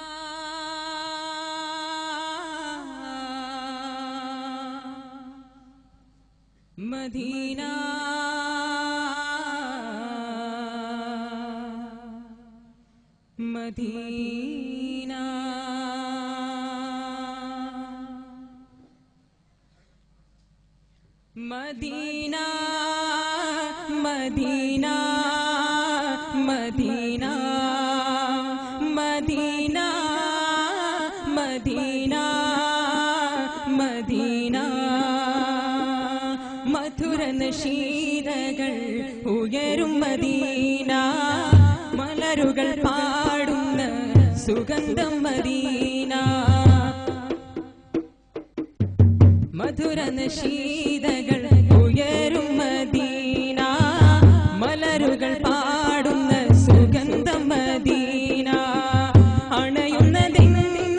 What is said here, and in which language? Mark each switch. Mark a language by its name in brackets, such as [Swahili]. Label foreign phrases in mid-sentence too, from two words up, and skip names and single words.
[Arabic] مدينة مدينة مدينة مدينة مدينة مدينة مدينة مدينة [Malayalam] മധുര നശീതകൾ ഉയരും മദീന മലരുകൾ പാടുന്ന സുഗന്ധം മദീന മധുര നശീതകൾ ഉയരും മദീന മലരുകൾ പാടുന്ന സുഗന്ധം മദീന അണയുന്നതെന്ന്